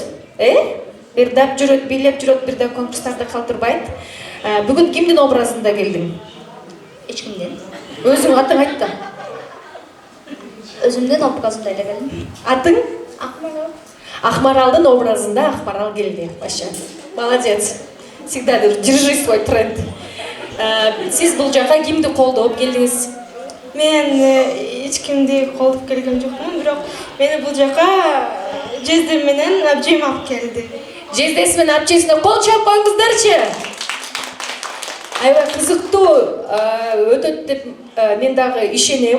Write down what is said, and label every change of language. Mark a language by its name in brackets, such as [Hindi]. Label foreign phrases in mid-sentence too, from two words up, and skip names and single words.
[Kyrgyz] Ырдап жүрөт, бийлеп жүрөт, бирде конкурстарда калтырбайт. Бүгүн кимдин образында келдиң? Эч кимден. Өзүң атың айт да. Өзүмдүн образымда эле келдим. Атың? Акмарал. Акмаралдын образында Акмарал келди. [Russian] Вообще. Молодец. Всегда держи свой тренд. [Kyrgyz] Сиз бул жака кимди колдоп келдиңиз? Мен эч кимди колдоп келген жокмун, бирок мени бул жака Жездем менен абжем алып келди. Жездеси менен апчесине кол чап коюңуздарчы. Аябай кызыктуу өтөт деп мен дагы ишенем.